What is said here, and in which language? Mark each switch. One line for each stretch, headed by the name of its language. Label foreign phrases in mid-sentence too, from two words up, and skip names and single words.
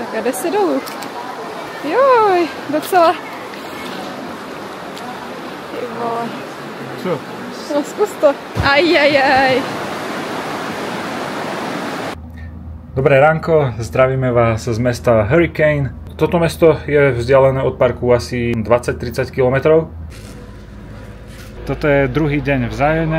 Czech: A jde se dolů. Joj, docela. Ty vole. Co? No zkus to. Ajajaj.
Slovak: Dobré ránko, zdravíme vás z mesta Hurricane. Toto mesto je vzdialené od parku asi 20-30 km. Toto je druhý deň v Zione.